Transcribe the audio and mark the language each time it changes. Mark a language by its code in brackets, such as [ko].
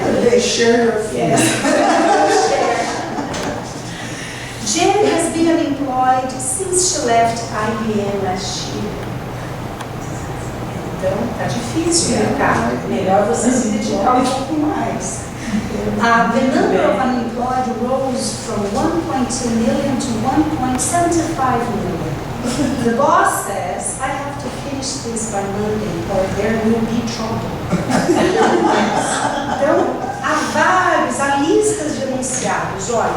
[en] They share your feelings. Jen has been unemployed since she left IBM last year. [pt] Então, tá difícil, né, cara? Melhor você se dedicar um pouco mais. [en] The number of unemployed rose from 1.2 million to 1.75 million. The boss says, I have to finish this by Monday or there will be trouble. [pt] Então, há listas de enunciados, olha.